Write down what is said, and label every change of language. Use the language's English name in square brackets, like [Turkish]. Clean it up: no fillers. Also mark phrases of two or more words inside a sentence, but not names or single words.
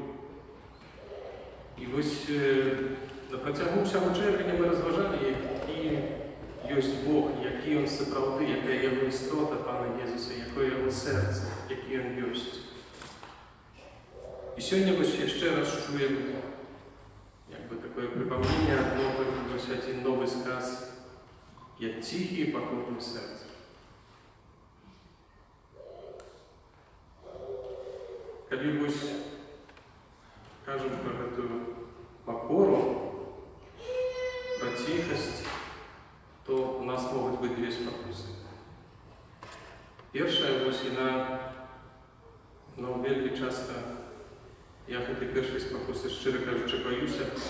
[Belarusian] І вось на працягу ўсяго чэрвеня мы разважалі, які ёсць Бог, які ён сапраўды, якая яго істота Пана Езуса, якое яго сэрца, які ён ёсць. І сёння вось яшчэ раз [Russian] чуем такое припомнение одно, только вось один новый сказ: «Я тихий и покорный сердцем». [Belarusian] Калі вось кажам пра гэтую пакору, пра ціхасць, то у нас могуць быць две спакусы. Першая, вось яна, вельмі часта я гэтай першай спакусы, шчыра кажучы, баюся.